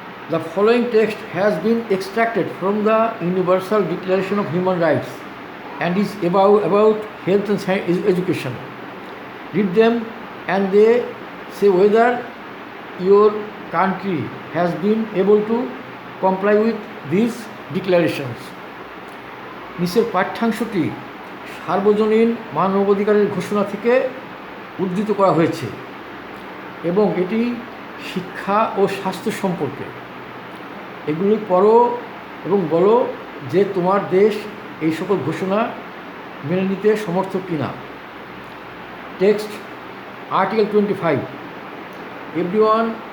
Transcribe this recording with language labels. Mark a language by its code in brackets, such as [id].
[en] The following text has been extracted from the Universal Declaration of Human Rights and is about health and education. Read them and they say whether your country has been able to comply with these declarations. [bn] নিচের পাঠ্যাংশটি সার্বজনীন মানবাধিকারের ঘোষণা থেকে উদ্ধৃত করা হয়েছে এবং এটি শিক্ষা ও স্বাস্থ্য সম্পর্কে। এগুলি পড়ো এবং বলো যে তোমার দেশ এই সকল ঘোষণা মেনে নিতে সমর্থ কিনা। Text article 25 everyone